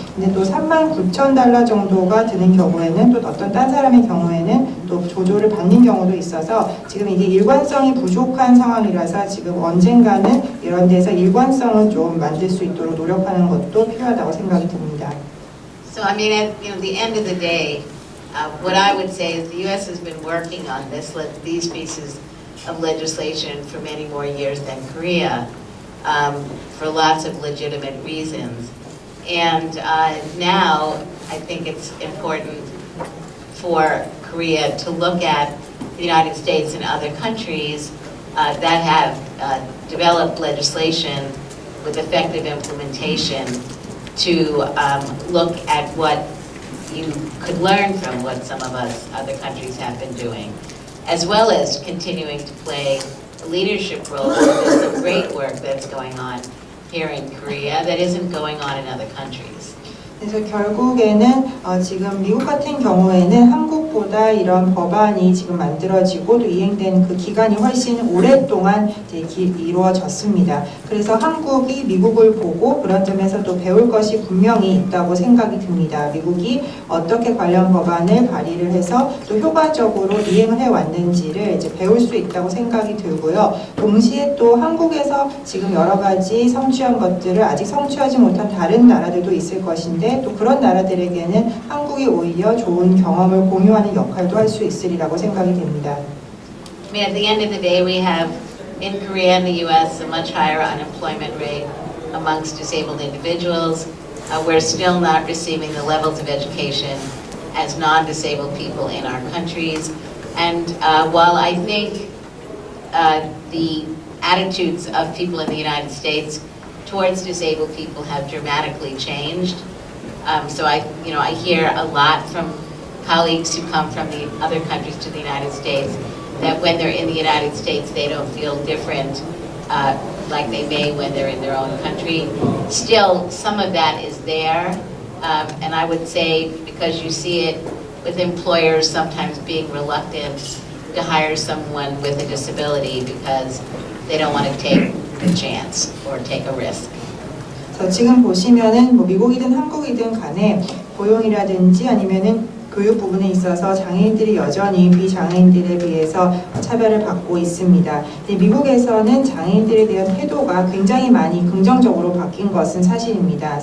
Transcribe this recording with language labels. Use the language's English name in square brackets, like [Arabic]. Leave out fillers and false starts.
[Korean] 근데 또 3만 9천 달러 정도가 드는 경우에는 또 어떤 딴 사람의 경우에는 또 조조를 받는 경우도 있어서 지금 이게 일관성이 부족한 상황이라서 지금 언젠가는 이런 데서 일관성을 좀 만들 수 있도록 노력하는 것도 필요하다고 생각이 듭니다. [English] So I mean, at the end of the day, what I would say is the U.S. has been working on these pieces of legislation for many more years than Korea, for lots of legitimate reasons. And now I think it's important for Korea to look at the United States and other countries that have developed legislation with effective implementation to look at what you could learn from what some of us other countries have been doing, as well as continuing to play a leadership role. There's some great work that's going on here in Korea that isn't going on in other countries. [Korean] 그래서 결국에는 지금 미국 같은 경우에는 한국보다 이런 법안이 지금 만들어지고 또 이행된 그 기간이 훨씬 오랫동안 이루어졌습니다. 그래서 한국이 미국을 보고 그런 점에서 또 배울 것이 분명히 있다고 생각이 듭니다. 미국이 어떻게 관련 법안을 발의를 해서 또 효과적으로 이행을 해왔는지를 이제 배울 수 있다고 생각이 들고요. 동시에 또 한국에서 지금 여러 가지 성취한 것들을 아직 성취하지 못한 다른 나라들도 있을 것인데 또 그런 나라들에게는 한국이 오히려 좋은 경험을 공유하는 역할도 할 수 있으리라고 생각이 됩니다. [English] I mean, at the end of the day, we have in Korea and the U.S. a much higher unemployment rate amongst disabled individuals. We're still not receiving the levels of education as non-disabled people in our countries. And while I think the attitudes of people in the United States towards disabled people have dramatically changed, so I hear a lot from colleagues who come from the other countries to the United States that when they're in the United States they don't feel different like they may when they're in their own country. Still, some of that is there, and I would say because you see it with employers sometimes being reluctant to hire someone with a disability because they don't want to take a chance or take a risk. [Korean] 지금 보시면은 미국이든 한국이든 간에 고용이라든지 아니면은 교육 부분에 있어서 장애인들이 여전히 비장애인들에 비해서 차별을 받고 있습니다. 미국에서는 장애인들에 대한 태도가 굉장히 많이 긍정적으로 바뀐 것은 사실입니다.